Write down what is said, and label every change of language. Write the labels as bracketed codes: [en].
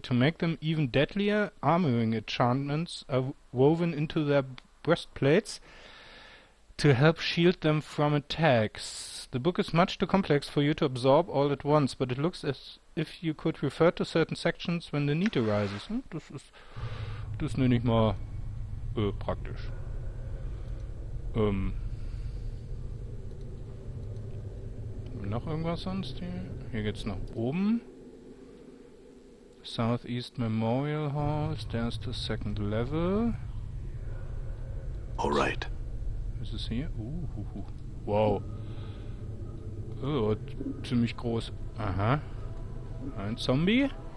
[en] To make them even deadlier, armoring enchantments are woven into their breastplates to help shield them from attacks. The book is much too complex for you to absorb all at once, but it looks as if you could refer to certain sections when the need arises. [de] Das ist Das nenne ich mal praktisch. Noch irgendwas sonst hier? Hier geht's nach oben. [en] Southeast Memorial Hall, stairs to second level. Alright. [de] Was ist hier? Wow. Oh, ziemlich groß. Aha. Ein Zombie.